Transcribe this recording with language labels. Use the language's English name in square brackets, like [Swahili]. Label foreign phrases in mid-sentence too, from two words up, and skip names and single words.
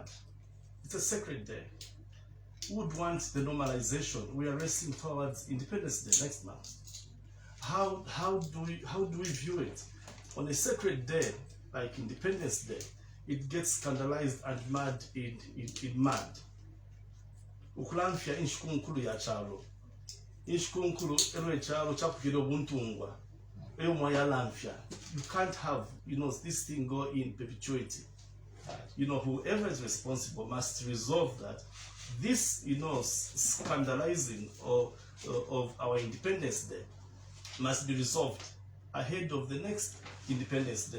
[English] It's a sacred day. Who would want the normalization? We are racing towards Independence Day next month. How do we view it? On a sacred day like Independence Day, it gets scandalized and mad in mad. [Bemba] Ukulamfya inshikunkulu ya chalo. Inshikunkulu elo chalo chapukiro buntungwa. Eyo moya lamfya. [English] You can't have this thing go in perpetuity. Whoever is responsible must resolve that. This scandalizing of our Independence Day must be resolved ahead of the next Independence Day.